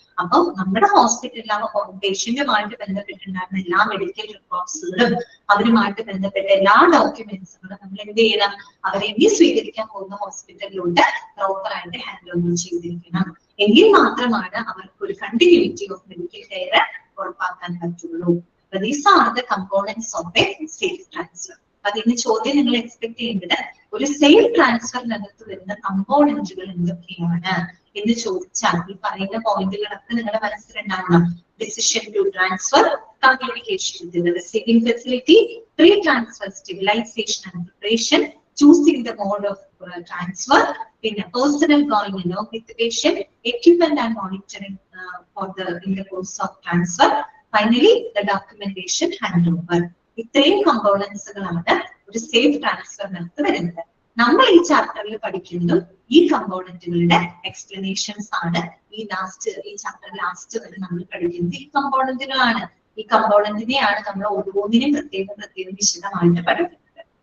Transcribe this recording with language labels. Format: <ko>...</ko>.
<ml>അപ്പം നമ്മുടെ ഹോസ്പിറ്റലിൽ പേഷ്യന്റുമായിട്ട് ബന്ധപ്പെട്ടിട്ടുണ്ടായിരുന്ന എല്ലാ മെഡിക്കൽ റിപ്പോർട്ട്സുകളും അവരുമായിട്ട് ബന്ധപ്പെട്ട എല്ലാ ഡോക്യുമെന്റ്സുകളും നമ്മൾ എന്ത് ചെയ്യണം? അവരെ ഇനി സ്വീകരിക്കാൻ പോകുന്ന ഹോസ്പിറ്റലിലോട്ട് പ്രോപ്പർ ആയിട്ട് ഹാൻഡ് ഓവർ ചെയ്തിരിക്കണം. എങ്കിൽ മാത്രമാണ് അവർക്ക് ഒരു കണ്ടിന്യൂറ്റി ഓഫ് മെഡിക്കൽ കെയർ ഉറപ്പാക്കാൻ പറ്റുള്ളൂ.</ml> <en>These are the components of a safe transfer.</en> <ml>അതിന് ചോദ്യം നിങ്ങൾ എക്സ്പെക്ട് ചെയ്യേണ്ടത് ഒരു സേഫ് ട്രാൻസ്ഫറിനകത്ത് വരുന്ന കമ്പോണന്റുകൾ എന്തൊക്കെയാണ് എന്ന് ചോദിച്ചാൽ ഈ പറയുന്ന പോയിന്റുകളൊക്കെ നിങ്ങളുടെ മനസ്സിലുണ്ടാകണം.</ml> <en>Decision to transfer, communication with the receiving facility, pre transfer stabilisation and preparation, choosing the mode of transfer, പിന്നെ personal going along with the patient, equipment and monitoring in the course of transfer, finally the documentation handover.</en> <ml>ഇത്രയും കമ്പോണൻസുകളാണ് ഒരു safe ട്രാൻസ്ഫറിനകത്ത് വരുന്നത്. നമ്മൾ ഈ ചാപ്റ്ററിൽ പഠിക്കുന്നതും ഈ കമ്പോണന്റുകളുടെ explanations ആണ്. ഈ ചാപ്റ്റർ ലാസ്റ്റ് വരെ നമ്മൾ പഠിക്കുന്നത് ഈ കമ്പോണന്റുകളാണ്. ഈ കമ്പോണന്റിനെയാണ് നമ്മൾ ഓരോന്നിനും പ്രത്യേകം വിശദമായിട്ട് പഠിക്കുന്നത്.</ml>